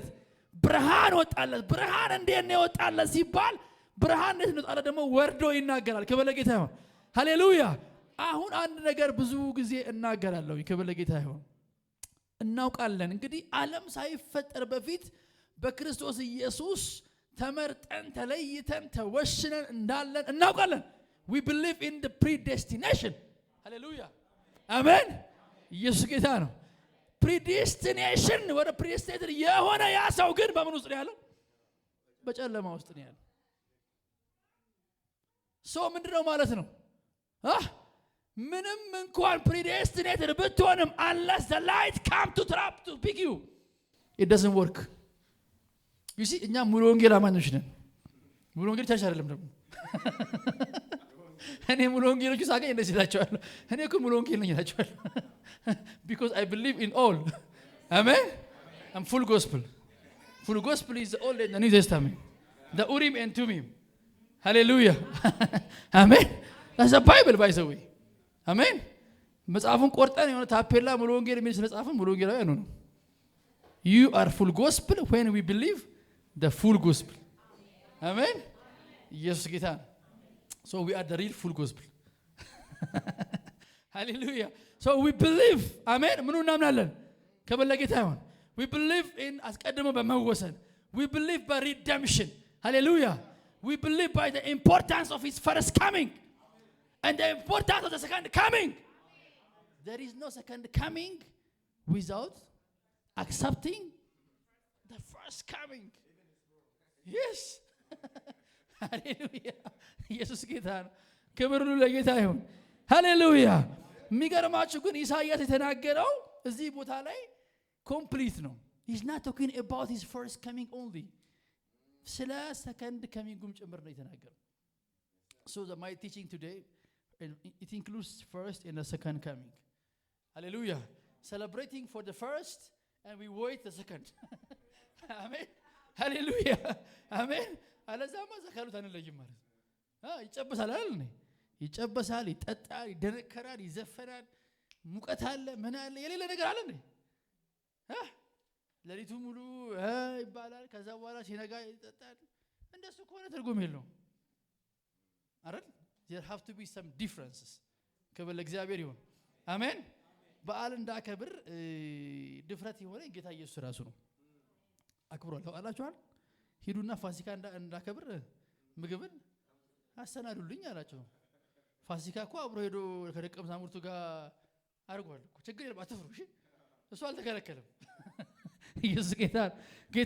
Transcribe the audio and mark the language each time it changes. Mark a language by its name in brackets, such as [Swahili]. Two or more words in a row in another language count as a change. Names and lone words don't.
[Amharic] ብርሃን ወጣለት። ብርሃን እንዴት ነው ወጣለት ሲባል ብርሃን እንዴት ነው ወጣለት ደግሞ ወርዶ ይናገራል። ክብር ለጌታ ይሁን። ሃሌሉያ። አሁን አንድ ነገር ብዙ ጊዜ እናገራለሁ። ክብር ለጌታ ይሁን። እናውቃለን እንግዲህ ዓለም ሳይፈጠር በፊት በክርስቶስ ኢየሱስ ተመርጠን ተለይተን ተወሽነን እንዳለን እናውቃለን። [English] we believe in the predestination. [Amharic] ሃሌሉያ አሜን። ኢየሱስ ጌታ ነው። predestination ወደ predestination የሆነ ያ ሰው ግን በምን ውስጥ ነው ያለው? በጨለማ ውስጥ ነው ያለው። ሰው ምንድነው ማለት ነው? ምንም እንኳን predestinated ብትሆንም [English] unless the light come to trap to pick you it doesn't work. you see [Amharic] እኛ ሙሉ ወንጌል አማኞች ነን። ሙሉ ወንጌል ቻች አይደለም ደግሞ እኔ ሙሉ ወንጌሎች ሳገኝ እንደዚህ እላቸዋለሁ። እኔ እኮ ሙሉ ወንጌል ነኝ እላቸዋለሁ [English] because I believe in all. Amen. I'm full gospel. Full gospel is the Old and the New Testament. The Urim and Tumim. Hallelujah. Amen. That's the Bible by the way. [Amharic] Amen. መጽሐፉን ቆርጠን የሆነ ታፔላ ሙሉ ወንጌል የሚል ስለጻፈን ሙሉ ወንጌላዊ ነው። [English] You are full gospel when we believe the full gospel. Amen. [Amharic] ኢየሱስ ጌታ ነው። [English] So we are the real full gospel. Hallelujah. So we believe. [Amharic] Amen. ምኑ እናምናለን? ክብር ለጌታ ይሁን። [English] We believe in [Amharic] አስቀድሞ በመወሰን. [English] We believe by redemption. Hallelujah. We believe by the importance of his first coming and the importance of the second coming. There is no second coming without accepting the first coming. Yes. Hallelujah. [Amharic] ኢየሱስ ጌታ ነው። ክብር ለጌታ ይሁን። ሃሌሉያ። የሚገርማችሁ ግን ኢሳይያስ የተናገረው እዚህ ቦታ ላይ ኮምፕሊት ነው። [English] he's not talking about his first coming only. ስለ second coming [Amharic] ጭምር ነው የተናገረው። [English] so my teaching today it includes first and the second coming. Hallelujah. Celebrating for the first and we wait the second. Amen. Hallelujah. Amen. [Amharic] አለዛማ ዘካሉት አንለይም ማለት ይጨበሳል አይደል? ይጨበሳል፣ ይጠጣል፣ ይደነከራል፣ ይዘፈናል፣ ሙቀት አለ፣ ምን አለ፣ የሌለ ነገር አለ እንዴ? ለሊቱ ሙሉ ይባላል። ከዛ በኋላ ሲነጋ ይጠጣል። እንደሱ ከሆነ ትርጉም የለውም አይደል? [English] there have to be some differences. [Amharic] ክብር ለእግዚአብሔር ይሁን። አሜን። በዓል እንዳከብር ድፍረት የሆነ ጌታ ኢየሱስ ራሱ ነው አክብሯል። ታውቃላችኋል? ሂዱና ፋሲካ እንዳከብር ምግብን አሰናዱልኝ አላቸው። ፋሲካ እኮ አብሮ ሄዶ ከደቀ መዛሙርቱ ጋር አድርጓል እኮ። ችግር የለም አትፍሩ። እሺ እሱ አልተከለከለም። ኢየሱስ ጌታ